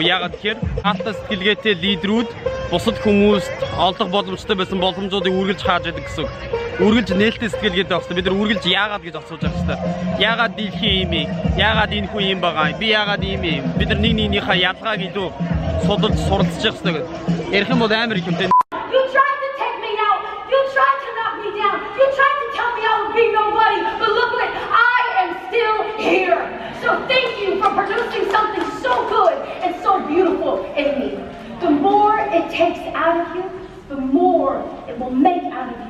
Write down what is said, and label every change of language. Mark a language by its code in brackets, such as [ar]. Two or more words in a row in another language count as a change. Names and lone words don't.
[mn] Яагаад тэгэхээр хаалттай сэтгэлгээтэй лидерүүд бусад хүмүүст олдох боломжтой байсан боломжуудыг үргэлж хааж байдаг гэсэн үг. Үргэлж нээлттэй сэтгэлгээтэй байх хэрэгтэй. Бид нар үргэлж яагаад гэж асууж байгаа хэрэгтэй. Яагаад дэлхийн юм бэ? Яагаад энэ хүн юм байгаа юм? Би яагаад ийм юм? Бид нар нэг нэгнийхээ ялгааг илүү судалж суралцж явах хэрэгтэй гэдэг. Ярих юм бол амар их юмтай. [en] You tried to take me out. You tried to knock me down. You tried to tell me I would be nobody. But look what I am still here. So thank you for producing something so good and so beautiful in me. The more it takes out of you, the more it will make out of you.